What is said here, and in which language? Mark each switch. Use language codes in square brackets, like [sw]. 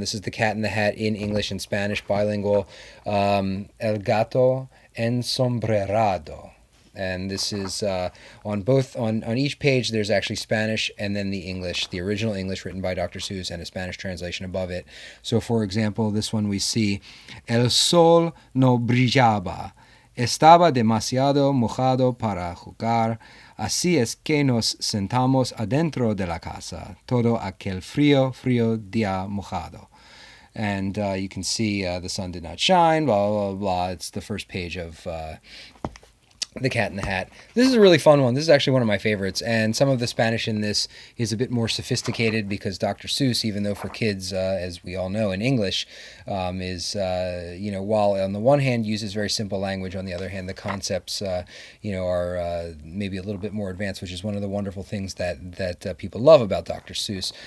[en] This is The Cat in the Hat in English and Spanish, bilingual. [es] El gato ensombrerado. [en] And this is on each page there's actually Spanish and then the English, the original English written by Dr. Seuss and a Spanish translation above it. So for example, this one we see [es] El sol no brillaba. Estaba demasiado mojado para jugar. Así es que nos sentamos adentro de la casa. Todo aquel frío día mojado. [en] And you can see the sun did not shine, blah, blah, blah. It's the first page of The Cat in the Hat. This is a really fun one. This is actually one of my favorites, and some of the Spanish in this is a bit more sophisticated because Dr. Seuss, even though for kids, as we all know in English, is, while on the one hand uses very simple language, on the other hand the concepts, are maybe a little bit more advanced, which is one of the wonderful things that people love about Dr. Seuss.